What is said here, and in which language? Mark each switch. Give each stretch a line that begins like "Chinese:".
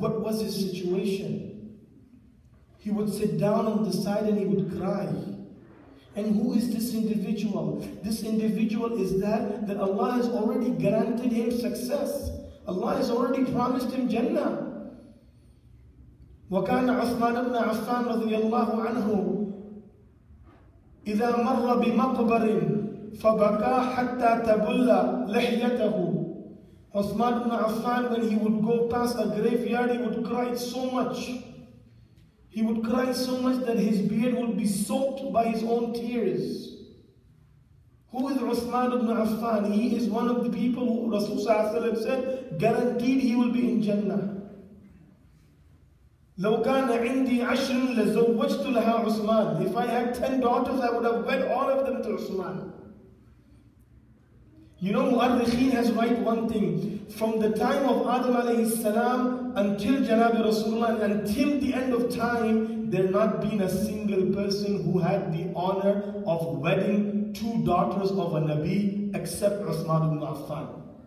English: What was his situation? He would sit down on the side and he would cry. And who is this individual? This individual is that Allah has already granted him success. Allah has already promised him Jannah.
Arabic: وَكَانَ عُثْمَانَ بْنَ عَفَّانَ رَضِيَ اللَّهُ عَنْهُ إذا مر بمقبر فبكى حتى تبل لحيته.
English: Uthman ibn Affan, when he would go past a graveyard, he would cry so much. He would cry so much that his beard would be soaked by his own tears. Who is Uthman ibn Affan? He is one of the people who Rasulullah said, guaranteed he will be in Jannah.
Arabic: لو كان عندي 10 لزوجت لها عثمان.
English: If I had 10 daughters, I would have wed all of them to Uthman. You know, Mu'arrikhin has write one thing. From the time of Adam alayhi salam until Janabi Rasulullah, until the end of time, there not been a single person who had the honor of wedding 2 daughters of a Nabi except Uthman ibn Affan.